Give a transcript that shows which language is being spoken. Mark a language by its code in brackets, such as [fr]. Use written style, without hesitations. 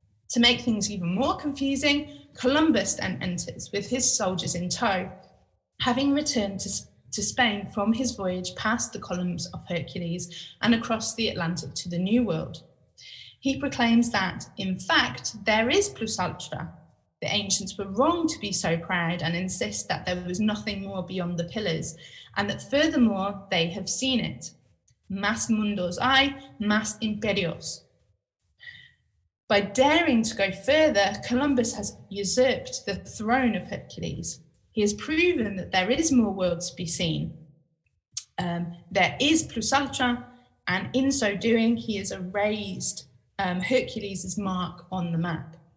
[en] To make things even more confusing, Columbus then enters with his soldiers in tow, having returned to Spain from his voyage past the columns of Hercules and across the Atlantic to the New World. He proclaims that, in fact, there is plus ultra. The ancients were wrong to be so proud and insist that there was nothing more beyond the pillars, and that furthermore they have seen it. [es] Más mundos hay, más imperios. [en] By daring to go further, Columbus has usurped the throne of Hercules. He has proven that there is more world to be seen. There is plus ultra, and in so doing, he has erased Hercules' mark on the map.